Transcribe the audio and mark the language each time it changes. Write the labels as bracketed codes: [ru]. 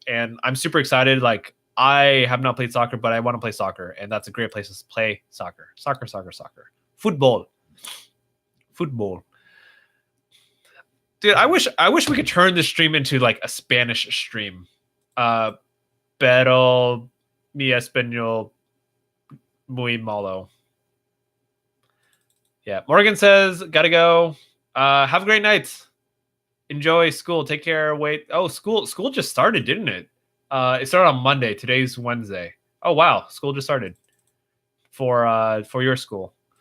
[en] And I'm super excited. Like, I have not played soccer, but I want to play soccer, and that's a great place to play soccer. Soccer. Football. Dude, I wish we could turn this stream into like a Spanish stream. [es] Pero mi español muy malo. [en] Yeah, Morgan says, gotta go. Have a great night. Enjoy school. Take care. Wait. Oh, school just started, didn't it? It started on Monday. Today's Wednesday. Oh wow, school just started for your school.